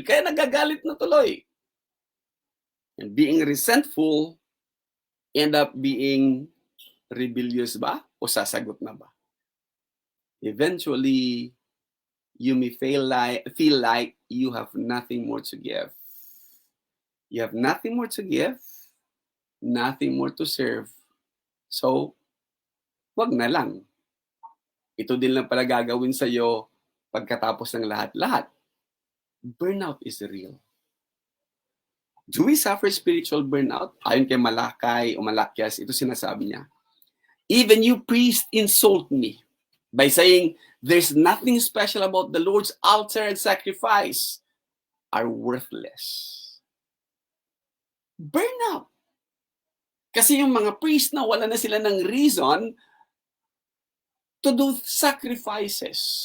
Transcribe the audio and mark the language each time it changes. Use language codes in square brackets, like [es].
[tl] Kaya nagagalit na tuloy. [en] And being resentful, end up being rebellious [tl] ba? O sasagot na ba? [en] Eventually, you may feel like you have nothing more to give. You have nothing more to give, nothing more to serve. [tl] So, wag na lang. Ito din lang pala gagawin sa'yo pagkatapos ng lahat-lahat. [en] Burnout is real. Do we suffer spiritual burnout? [tl] Ayon kay Malakay o Malakyas, ito sinasabi niya. [en] Even you priest insult me by saying, there's nothing special about the Lord's altar and sacrifice are worthless. Burnout. [tl] Kasi yung mga priest na wala na sila ng reason to do sacrifices.